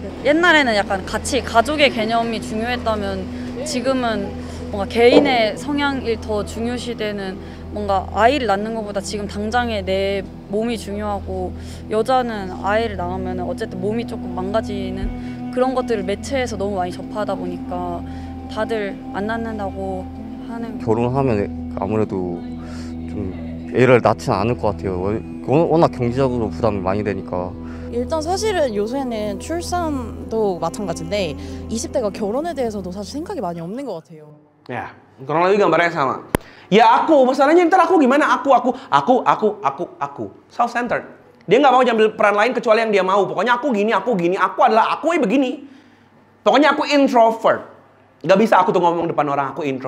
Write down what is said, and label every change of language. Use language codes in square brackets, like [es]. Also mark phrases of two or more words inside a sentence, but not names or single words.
[ko] 옛날에는 약간 같이 가족의 개념이 중요했다면 지금은 뭔가 개인의 성향이 더 중요시되는 뭔가 아이를 낳는 것보다 지금 당장의 내 몸이 중요하고 여자는 아이를 낳으면 어쨌든 몸이 조금 망가지는 그런 것들을 매체에서 너무 많이 접하다 보니까 다들 안 낳는다고 하는 결혼하면 아무래도 좀 애를 낳지는 않을 것 같아요. 워낙 경제적으로 부담이 많이 되니까. 일단 사실은 요새는 출산도 마찬가지인데 20대가 결혼에 대해서도 사실 생각이 많이 없는 것 같아요. [id] Ya, kurang lebih gambarnya sama. Ya aku, masalahnya ntar aku gimana? Aku. Self-centered. Dia nggak mau ambil peran lain kecuali yang dia mau. Pokoknya aku gini. Aku adalah aku begini. Pokoknya aku introvert. Nggak bisa aku tuh ngomong depan orang, aku introvert.